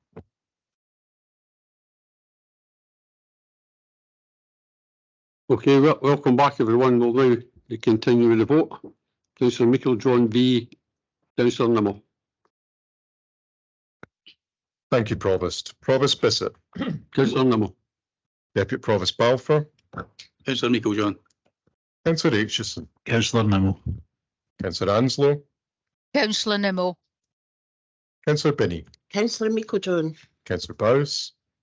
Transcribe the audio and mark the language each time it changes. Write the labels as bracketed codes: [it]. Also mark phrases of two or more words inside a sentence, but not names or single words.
[en] Okay, welcome back everyone. We'll now continue with the vote. Councillor Meiklejohn v Councillor Nimmo. Thank you, Provost. Provost Bissett. Councillor Nimmo. Deputy Provost Balfour. Councillor Meiklejohn. Councillor Aitchison. Councillor Nimmo. Councillor Anslow. Councillor Nimmo. Councillor Binney. Councillor Meiklejohn. Councillor Bowes.